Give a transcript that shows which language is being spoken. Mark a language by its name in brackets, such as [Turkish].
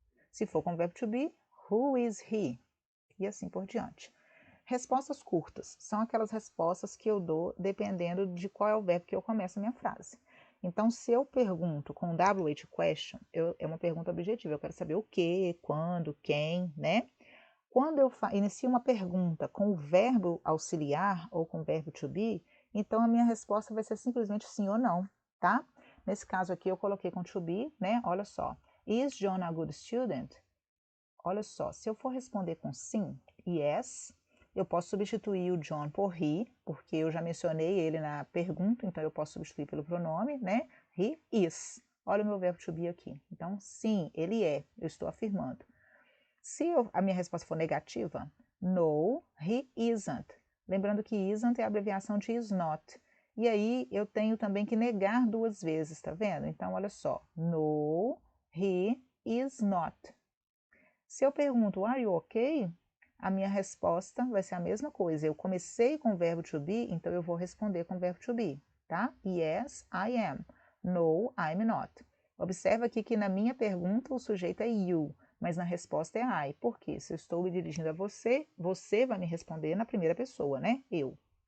[Portuguese] Se for com o verbo to be, [English] who is he? [Portuguese] E assim por diante. Respostas curtas são aquelas respostas que eu dou dependendo de qual é o verbo que eu começo a minha frase. Então, se eu pergunto com WH question, é uma pergunta objetiva. Eu quero saber o que, quando, quem, né? Quando eu inicio uma pergunta com o verbo auxiliar ou com o verbo to be, então a minha resposta vai ser simplesmente sim ou não, tá? Nesse caso aqui eu coloquei com to be, né? Olha só. [English] Is John a good student? [Portuguese] Olha só, se eu for responder com sim, yes, eu posso substituir o John por he, porque eu já mencionei ele na pergunta, então eu posso substituir pelo pronome, né? [English] He is. [Portuguese] Olha o meu verbo to be aqui. Então, sim, ele é, eu estou afirmando. Se a minha resposta for negativa, [English] no, he isn't. [Portuguese] Lembrando que isn't é a abreviação de is not. E aí eu tenho também que negar 2 vezes, tá vendo? [English] Então, olha só. No, he is not. [Portuguese] Se eu pergunto, [English] are you okay? [Portuguese] A minha resposta vai ser a mesma coisa. Eu comecei com o verbo to be, então eu vou responder com o verbo to be, tá? [English] Yes, I am. No, I'm not. [Portuguese] Observa aqui que na minha pergunta o sujeito é you, mas na resposta é I. Por quê? Se eu estou me dirigindo a você, você vai me responder na primeira pessoa, né? Eu.